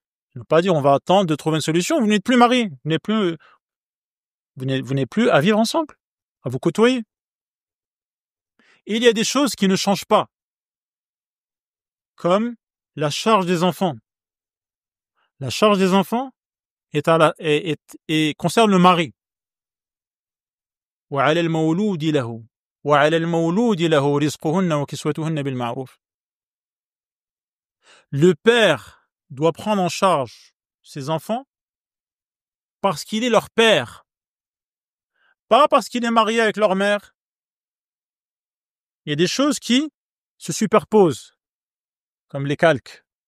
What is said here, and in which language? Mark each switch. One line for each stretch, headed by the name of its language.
French: Je ne veux pas dire on va attendre de trouver une solution, vous n'êtes plus mariés, vous n'êtes plus à vivre ensemble, à vous côtoyer. Et il y a des choses qui ne changent pas, comme la charge des enfants. La charge des enfants concerne le mari.
Arabic: وعلى المولود له وعلى المولود له رزقهن وكسوتهن بالمعروف.
French: Le père doit prendre en charge ses enfants parce qu'il est leur père, pas parce qu'il est marié avec leur mère. Il y a des choses qui se superposent, comme les calques.